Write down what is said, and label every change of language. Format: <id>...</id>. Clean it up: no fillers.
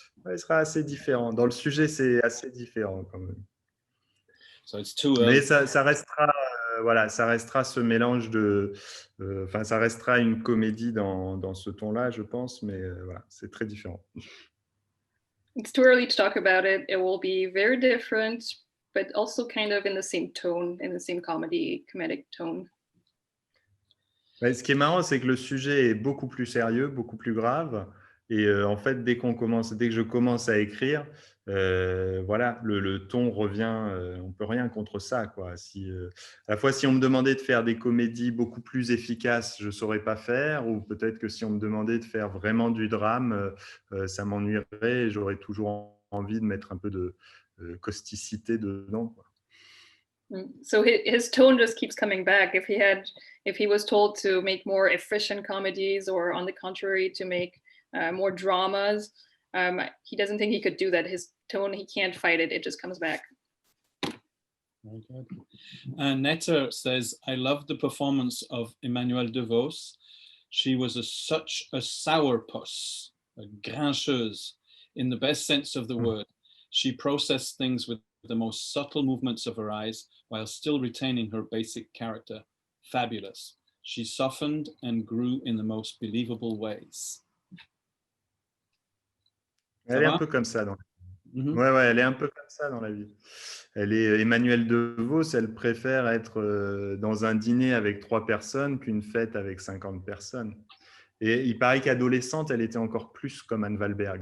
<fr>Il sera assez différent. Dans le sujet, c'est assez différent quand même.</fr> <en>So it's too early.</en> <fr>Mais ça restera, voilà, ça restera ce mélange de, enfin, ça restera une comédie dans ce ton-là, je pense, mais voilà, c'est très différent.</fr> <en>It's too early to talk about it. It will be very different, but also kind of in the same tone, in the same comedic tone.</en> <fr>Ce qui est marrant, c'est que le sujet est beaucoup plus sérieux, beaucoup plus grave. Et en fait, dès que je commence à écrire, voilà, le ton revient. On peut rien contre ça, quoi. À la fois, si on me demandait de faire des comédies beaucoup plus efficaces, je saurais pas faire. Ou peut-être que si on me demandait de faire vraiment du drame, ça m'ennuierait. Et j'aurais toujours envie de mettre un peu de causticité dedans, quoi.</fr> <en>So his tone just keeps coming back. If he was told to make more efficient comedies, or on the contrary, to make more dramas, he doesn't think he could do that. His tone, he can't fight it. It just comes back. Very good. Netta says, I love the performance of Emmanuelle DeVos. She was such a sourpuss, a grincheuse, in the best sense of the word. She processed things with the most subtle movements of her eyes while still retaining her basic character. Fabulous. She softened and grew in the most believable ways.</en> <fr>Elle est un peu comme ça dans la vie. Ouais, elle est un peu comme ça dans la vie. Emmanuelle DeVos, elle préfère être dans un dîner avec 3 personnes qu'une fête avec 50 personnes. Et il paraît qu'adolescente, elle était encore plus comme Anne Wahlberg.</fr>